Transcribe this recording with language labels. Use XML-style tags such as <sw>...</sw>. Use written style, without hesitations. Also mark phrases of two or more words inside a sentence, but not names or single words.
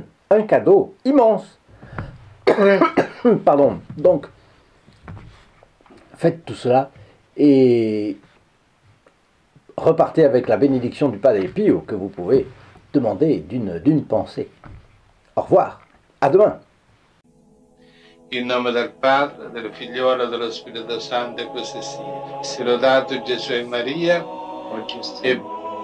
<fr>Un cadeau immense. Pardon. Donc, faites tout cela et repartez avec la bénédiction du Padre Pio que vous pouvez demander d'une pensée. Au revoir, à demain.</fr> <it>In nome del Padre, del Figliolo e dello Spirito Santo, e così sia. Sia lodato Gesù e Maria, e</it>